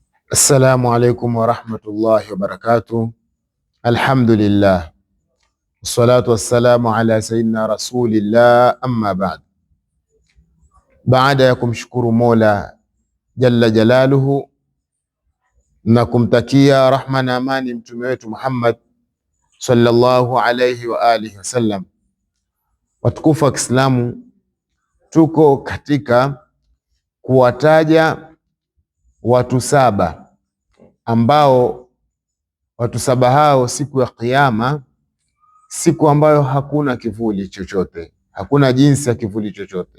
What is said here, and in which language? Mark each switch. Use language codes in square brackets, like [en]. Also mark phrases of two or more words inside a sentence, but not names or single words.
[ar] السلام عليكم ورحمة الله وبركاته. الحمد لله والصلاة والسلام على سيدنا رسول الله، أما بعد. [sw] Baada ya kumshukuru Mola [ar] جل جلاله [sw] na kumtakia rahma na amani mtume wetu Muhammad [ar] صلى الله عليه وعلى آله وسلم, [sw] watukufu wa Kiislamu, tuko katika kuwataja watu saba ambao watu saba hao siku ya Kiyama, siku ambayo hakuna kivuli chochote, hakuna jinsi ya kivuli chochote.